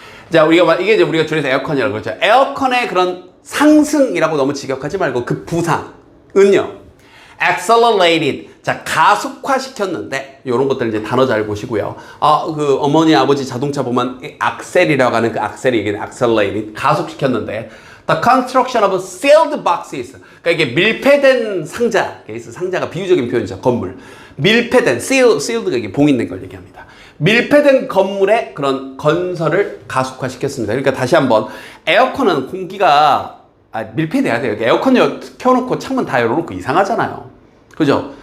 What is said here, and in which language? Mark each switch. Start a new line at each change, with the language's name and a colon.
Korean: 자, 이게 이제 우리가 줄여서 에어컨이라고 그러죠. 에어컨의 그런 상승이라고 너무 직역하지 말고 그 부상은요.
English: accelerated.
Korean: 자, 가속화시켰는데, 요런 것들 이제 단어 잘 보시고요. 그 어머니, 아버지 자동차 보면 악셀이라고 하는 그 악셀이 이게 accelerated. 가속시켰는데,
English: the construction of sealed boxes.
Korean: 그러니까 이게 밀폐된 상자. 상자가 비유적인 표현이죠. 건물. 밀폐된, sealed가 이게 봉인된 걸 얘기합니다. 밀폐된 건물의 그런 건설을 가속화시켰습니다. 그러니까 다시 한번, 에어컨은 공기가 밀폐돼야 돼요. 에어컨 켜놓고 창문 다 열어놓고 이상하잖아요. 그죠?